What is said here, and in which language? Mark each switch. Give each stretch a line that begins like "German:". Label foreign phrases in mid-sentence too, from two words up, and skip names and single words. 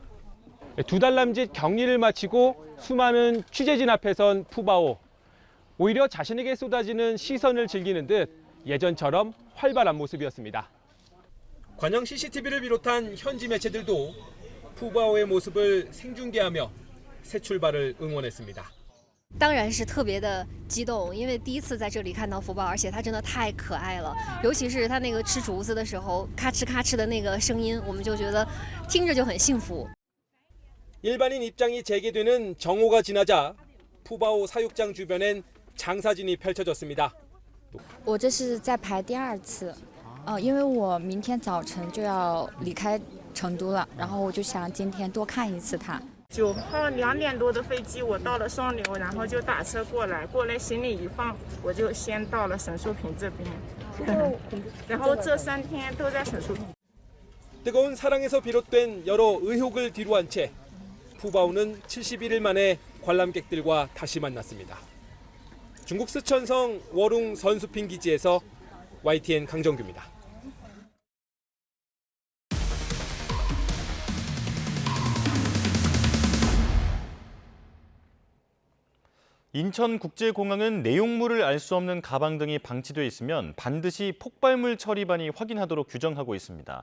Korean: 2달 남짓 격리를 마치고 수많은 취재진 앞에 선 푸바오. 오히려 자신에게 쏟아지는 시선을 즐기는 듯 예전처럼 활발한 모습이었습니다. 관영 CCTV를 비롯한 현지 매체들도 푸바오의 모습을 생중계하며 새 출발을 응원했습니다.
Chinese: 当然是特别的激动，因为第一次在这里看到福宝，而且它真的太可爱了，尤其是它那个吃竹子的时候，咔哧咔哧的那个声音，我们就觉得听着就很幸福。
Korean: 일반인 입장이 재개되는 정오가 지나자 푸바오 사육장 주변엔 장사진이 펼쳐졌습니다.
Chinese: 我这是在排第2次，因为我明天早晨就要离开成都了，然后我就想今天多看一次它。 9号2点多的飞机，我到了双流，然后就打车过来行李一放，我就先到了沈树坪这边，然后这3天都在沈树坪。
Korean: 뜨거운 사랑에서 비롯된 여러 의혹을 뒤로한 채 푸바오는 71일 만에 관람객들과 다시 만났습니다. 중국 스촨성 워룽 선수핑 기지에서 YTN 강정규입니다. 인천국제공항은 내용물을 알 수 없는 가방 등이 방치돼 있으면 반드시 폭발물 처리반이 확인하도록 규정하고 있습니다.